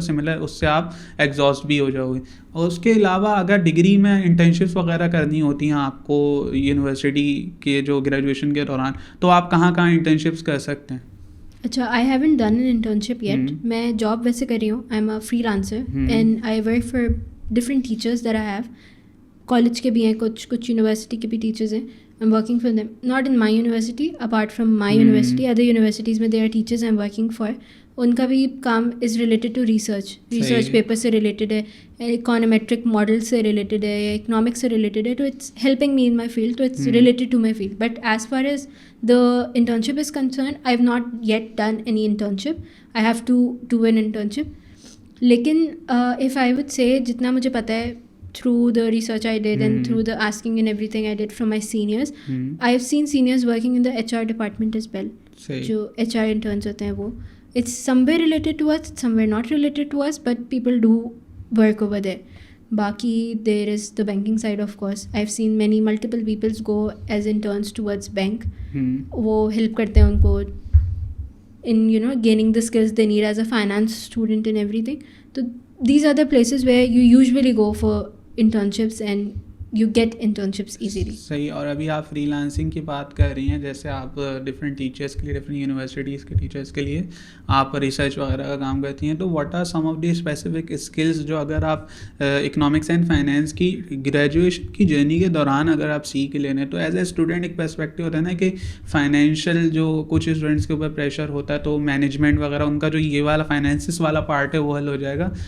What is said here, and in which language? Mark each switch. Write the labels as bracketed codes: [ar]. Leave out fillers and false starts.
[ur] Similar اس سے آپ exhaust بھی ہو جاؤ گے. اور اس کے علاوہ اگر ڈگری میں انٹرنشپس وغیرہ کرنی ہوتی ہیں آپ کو یونیورسٹی کے جو گریجویشن کے دوران, تو آپ کہاں انٹرنشپس کر سکتے ہیں؟ [en] اچھا, I haven't done an internship yet. [ur] میں جاب ویسے کر رہی ہوں, [en] I am a freelancer and I work for different teachers that I have. [ur] College کے بھی ہیں, کچھ یونیورسٹی کے بھی ٹیچرز ہیں. [en] I'm working for them. Not in my university, apart from my university, other universities میں there are teachers I'm working for. [ur] ان کا بھی کام is related to research paper سے ریلیٹڈ ہے, اکانومیٹرک ماڈل سے ریلیٹڈ ہے, یا اکنامکس سے ریلیٹڈ ہے. [en] تو it's helping me in my field, [ur] تو it's related to my field. [en] But as far as the internship is concern, I have not yet done any internship. I have to do an internship. لیکن if I would say [ur] جتنا مجھے پتہ ہے [en] through the research I did and through the asking and everything I did from my seniors, I have seen seniors working in the HR department as well. [ur] جو HR interns ہوتے ہیں وہ, [en] it's somewhere related to us, somewhere not related to us, but people do work over there. باقی there is the banking side of course. I have seen multiple people go as interns towards bank. [ur] وہ help کرتے ہیں ان کو [en] in gaining the skills they need as a finance student and everything. So these are the places where you usually go for internships and you get internships easily. [ur] صحیح. اور ابھی آپ free lancing کی بات کر رہی ہیں, جیسے آپ ڈفرینٹ ٹیچرس کے لیے, ڈفرینٹ یونیورسٹیز کے ٹیچرس کے لیے آپ ریسرچ وغیرہ کا کام کرتی ہیں, تو [en] what are some of the specific skills [ur] جو اگر آپ اکنامکس اینڈ فائنینس کی گریجویشن کی جرنی کے دوران اگر آپ سیکھ لیں تو [en] as a student [ur] ایک پرسپیکٹیو ہوتا ہے نا کہ فائنینشیل جو کچھ اسٹوڈنٹس کے اوپر پریشر ہوتا ہے تو مینجمنٹ وغیرہ ان کا جو یہ والا فائنینسز والا پارٹ ہے وہ حل ہو جائے گا.